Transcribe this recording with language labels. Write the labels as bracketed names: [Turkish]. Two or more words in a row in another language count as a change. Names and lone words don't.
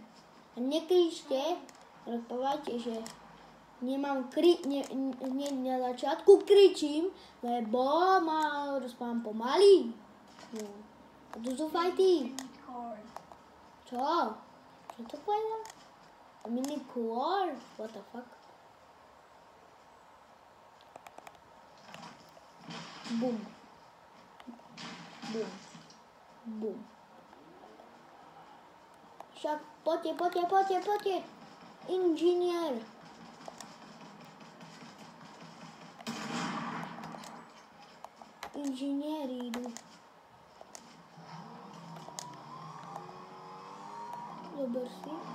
[Slovak] A nekričte, rozprávajte, že nemám hneď na začiatku kričím, lebo rozprávam pomaly. No. A tu sú fajty. Čo? Čo to povedal? [English] Mini core? What the fuck? Boom. Boom. Boom. [Slovak] Však poďte. Inžinier. Inžinieri idú. Zober si.